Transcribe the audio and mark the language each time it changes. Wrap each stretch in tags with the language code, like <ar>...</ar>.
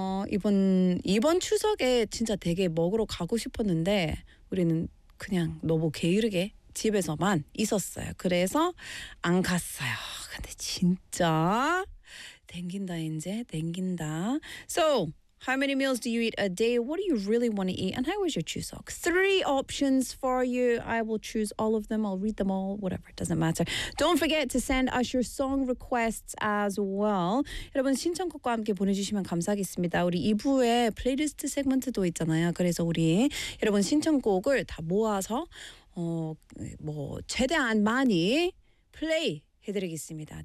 <ko>이번 추석에 진짜 되게 먹으러 가고 싶었는데 우리는 그냥 너무 게으르게 집에서만 있었어요. 그래서 안 갔어요. 근데 진짜 땡긴다 이제 땡긴다.</ko> <en>So, how many meals do you eat a day? What do you really want to eat? And how was your 추석? Three options for you. I will choose all of them. I'll read them all. Whatever. It doesn't matter. Don't forget to send us your song requests as well.</en> <ko>여러분, 신청곡과 함께 보내주시면 감사하겠습니다. 우리 2부에 플레이리스트 세그먼트도 있잖아요. 그래서 우리 여러분 신청곡을 다 모아서 뭐 최대한 많이 플레이 해드리겠습니다.</ko>